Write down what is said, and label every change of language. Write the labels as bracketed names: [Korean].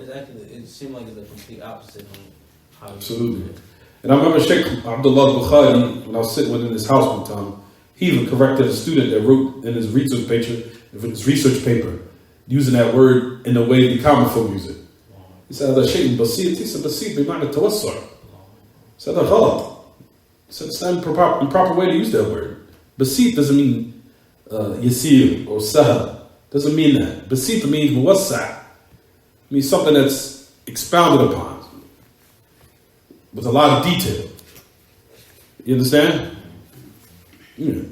[English] Exactly. It seemed like it's the complete opposite of how. Absolutely. And I remember Shaykh Abdullah Bukhari, when I was sitting within his house one time, he even corrected a student that wrote in his research paper, using that word in the way the common folk use it. He said, [Arabic] هذا شيء بسيط. He said, بسيط بمعنى التوسع. [English] He said, [Arabic] هذا غلط. [English] He said, it's not the improper way to use that word. Basit doesn't mean yasir or sahal. Doesn't mean that. Basit means muwassa'. It means something that's expounded upon with a lot of detail. You understand? Yeah.